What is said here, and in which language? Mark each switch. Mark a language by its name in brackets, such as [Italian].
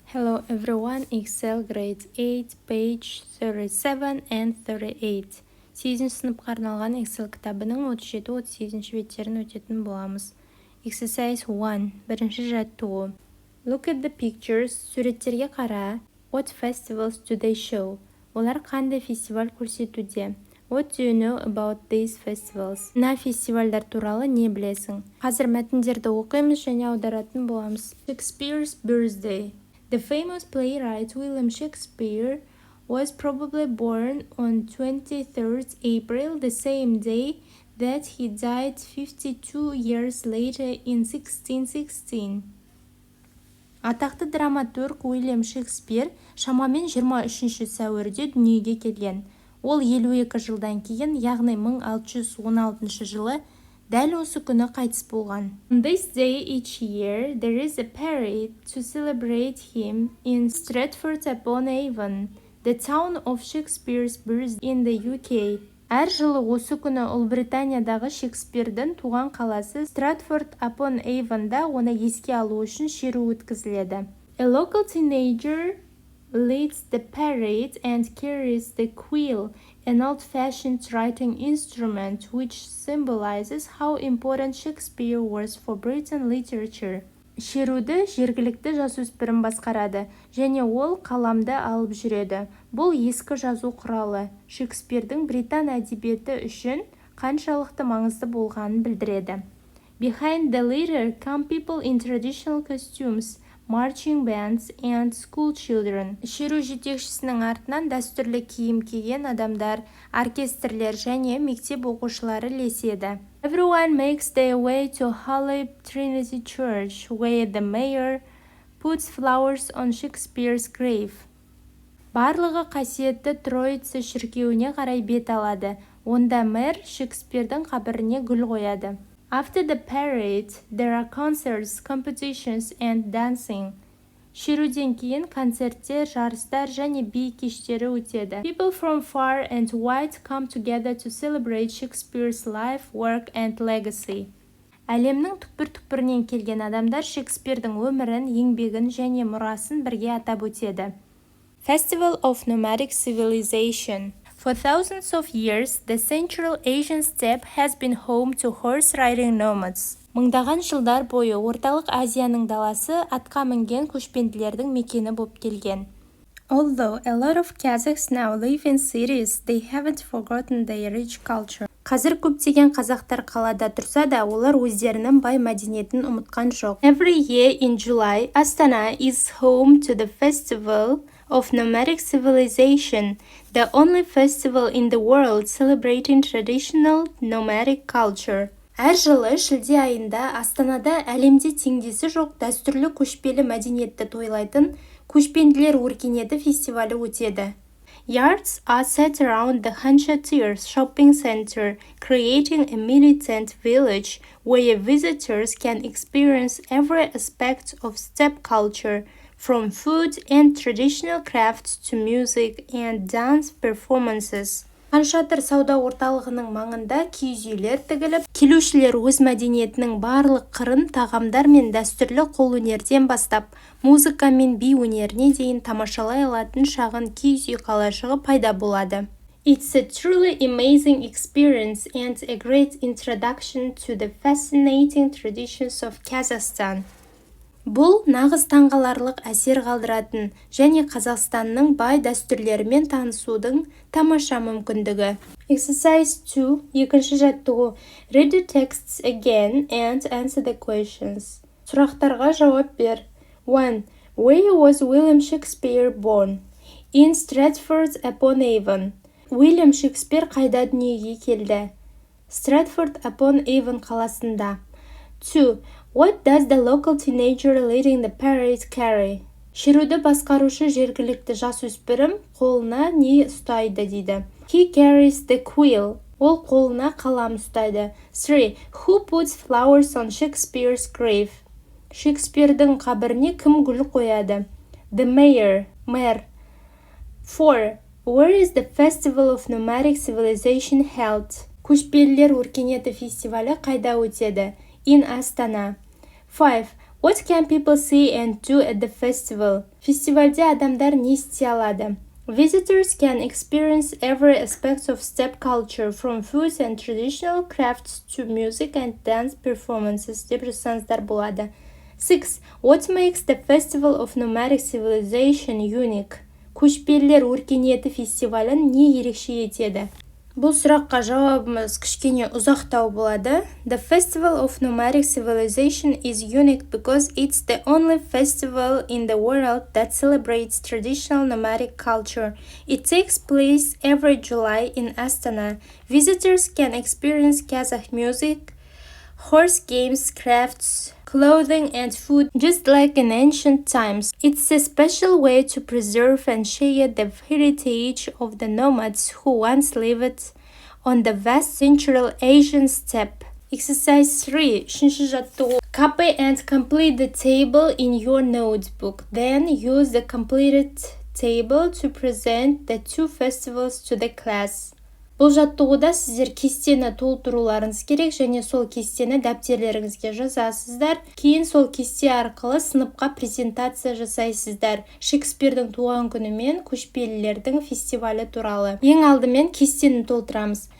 [English] Hello everyone, Excel grade 8, page 37 and 38. [Kazakh] 8 сыныпқа арналған Excel кітабының 37-38 беттерін өтетін боламыз. [English] Exercise 1. [Kazakh] Бірінші жаттығу. [English] Look at the pictures. [Kazakh] Суреттерге қара. [English] What festivals do they show? [Kazakh] Олар қандай фестиваль көрсетуде? [English] What do you know about these festivals? [Kazakh] Мына фестивальдар туралы не білесің? Қазір мәтіндерді оқимыз және аударатын боламыз. [English] Shakespeare's birthday. The famous playwright William Shakespeare was probably born on 23rd April, the same day that he died 52 years later in 1616. [Kazakh] Атақты драматург Уильям Шекспир шамамен 23 сәуірде дүниеге келген. Ол 52 жылдан кейін, яғни 1616 жылы, дәл осы күні қайтыс болған. [English] On this day each year, there is a parade to celebrate him in Stratford-upon-Avon, the town of Shakespeare's birth in the UK. [Kazakh] Әр жылы осы күні Ұлыбританиядағы Шекспирдің туған қаласы Stratford-upon-Avonда оны еске алу үшін шеру өткізіледі. [English] A local teenager leads the parade and carries the quill, an old-fashioned writing instrument which symbolizes how important Shakespeare was for Britain literature. [Kazakh] Шеруді жергілікті жасөспірім басқарады, және ол қаламды алып жүреді. Бұл ескі жазу құралы Шекспирдің Британ әдебиеті үшін қаншалықты маңызды болғанын білдіреді. [English] Behind the leader come people in traditional costumes, marching bands and school children. [Kazakh] Шеру жетекшісінің артынан дәстүрлі киім киген адамдар, оркестрлер және мектеп оқушылары ілеседі. [English] Everyone makes their way to Alip Trinity Church, where the mayor puts flowers on Shakespeare's grave. [Kazakh] Барлығы қасиетті Троица шіркеуіне қарай бет алады. Онда мэр Шекспирдің қабіріне гүл қояды. [English] After the parade, there are concerts, competitions and dancing. [Kazakh] Шеруден кейін концерттер, жарыстар және би кештері өтеді. [English] People from far and wide come together to celebrate Shakespeare's life, work and legacy. [Kazakh] Әлемнің түкпір-түкпірінен келген адамдар Шекспирдің өмірін, еңбегін және мұрасын бірге атап өтеді. [English] Festival of Nomadic Civilization. For thousands of years, the Central Asian steppe has been home to horse-riding nomads. [Kazakh] Мыңдаған жылдар бойы Орталық Азияның даласы атқа мінген көшпенділердің мекені болып келген. [English] Although a lot of Kazakhs now live in cities, they haven't forgotten their rich culture. [Kazakh] Қазір көптеген қазақтар қалада тұрса да, олар өздерінің бай мәдениетін ұмытқан жоқ. [English] Every year in July, Astana is home to the Festival of Nomadic Civilization, the only festival in the world celebrating traditional nomadic culture. [Kazakh] Әр жылы шілде айында Астанада әлемде теңдесі жоқ дәстүрлі көшпелі мәдениетті тойлайтын көшпенділер өркениеті фестивалі өтеді. [English] Yards are set around the Hanchatir shopping center, creating a mini tent village where visitors can experience every aspect of steppe culture, from food and traditional crafts to music and dance performances. [Kazakh] Ханшатыр сауда орталығының маңында киіз үйлер тігіліп, келушілер өз мәдениетінің барлық қырын тағамдар мен дәстүрлі қолөнерден бастап, музыка мен би өнеріне дейін тамашалай алатын шағын киіз үй қалашығы пайда болады. [English] It's a truly amazing experience and a great introduction to the fascinating traditions of Kazakhstan. [Kazakh] Бұл нағыз таңғаларлық әсер қалдыратын және Қазақстанның бай дәстүрлерімен танысудың тамаша мүмкіндігі. [English] Exercise 2. [Kazakh] Екінші жаттығу. [English] Read the texts again and answer the questions. [Kazakh] Сұрақтарға жауап бер. 1. [English] Where was William Shakespeare born? In Stratford-upon-Avon. [Kazakh] Уильям Шекспир қайда дүниеге келді? Stratford-upon-Avon қаласында. [English] 2. What does the local teenager leading the parade carry? [Kazakh] Шеруді басқарушы жергілікті жасөспірім қолына не ұстайды дейді. [English] He carries the quill. [Kazakh] Ол қолына қалам ұстайды. [English] 3. Who puts flowers on Shakespeare's grave? [Kazakh] Шекспирдің қабіріне кім гүл қояды? [English] The mayor. [Kazakh] Мэр. [English] 4. Where is the Festival of Nomadic Civilization held? [Kazakh] Көшпелілер өркениеті фестивалі қайда өтеді? [English] In Astana. [Kazakh] 5. [English] What can people see and do at the festival? [Kazakh] Фестивальде адамдар не істей алады? [English] Visitors can experience every aspect of steppe culture, from food and traditional crafts to music and dance performances, [Kazakh] деп жазсаңыздар болады. [English] 6. What makes the festival of nomadic civilization unique? [Kazakh] Көшпелілер өркениеті фестивалін не ерекше етеді? Бұл сұраққа жауабымыз кішкене ұзақтау болады. [English] The Festival of Nomadic Civilization is unique because it's the only festival in the world that celebrates traditional nomadic culture. It takes place every July in Astana. Visitors can experience Kazakh music, horse games, crafts, clothing and food, just like in ancient times. It's a special way to preserve and share the heritage of the nomads who once lived on the vast Central Asian steppe. Exercise 3. [Kazakh] үшінші жаттығу. [English] Copy and complete the table in your notebook. Then use the completed table to present the two festivals to the class. [Kazakh] Бұл жаттығуда сіздер кестені толтыруларыңыз керек және сол кестені дәптерлеріңізге жазасыздар. Кейін сол кесте арқылы сыныпқа презентация жасайсыздар. Шекспирдің туған күні мен көшпелілердің фестивалі туралы. Ең алдымен кестені толтырамыз.